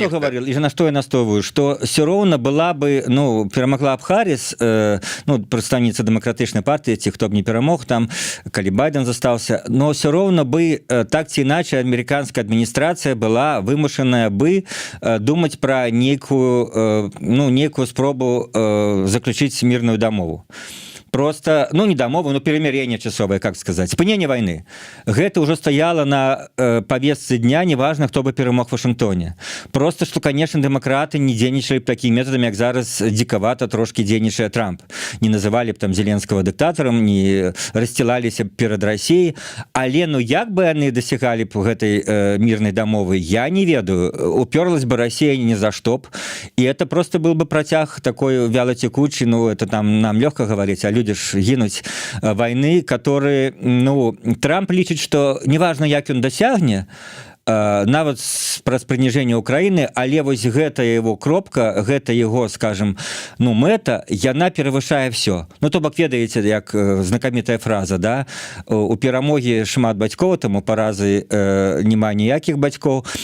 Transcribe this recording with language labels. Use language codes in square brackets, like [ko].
[be] Я про што говорил, і на што я настойваю, што все роўна была бы, перамагла б Харріс, прадстаўніца дэмакратычнай партыі, ці хто б не перамог там, калі Байден застаўся, но все роўна бы, так ці іначай, амерыканская адміністрацыя была вымушаная бы думаць пра нейкую спробу заключыць мірную дамову. [ru] Просто, не дамову, перемирение часовое, как сказать, спынение войны. Гэта уже стояло на повестке дня, неважно, кто бы перемог в Вашингтоне. Просто, что, конечно, демократы не дзейнічалі б такими методами, как зараз диковато трошки дзейнічае Трамп. Не называли б там Зеленского диктатором, не расстилаліся б перед Россией. [be] Але, як бы они досягали б гэтай мирной дамовы, я не ведаю. [ru] Уперлась бы Россия ни за что б. И это просто был бы протяг такой вялотекучий, это там нам легко говорить, а люди ж гінуць войны, которые, Трамп лічыць, что неважно, [be] як ён дасягне, нават праз прыніжэнне Украіны, але вось гэта его кропка, гэта его, скажем, ну, мэта, яна перавышае все. Ну, то бок, ведаеце, як знакамітая фраза, да? У перамогі шмат бацькоў, таму паразы няма ніякіх бацькоў.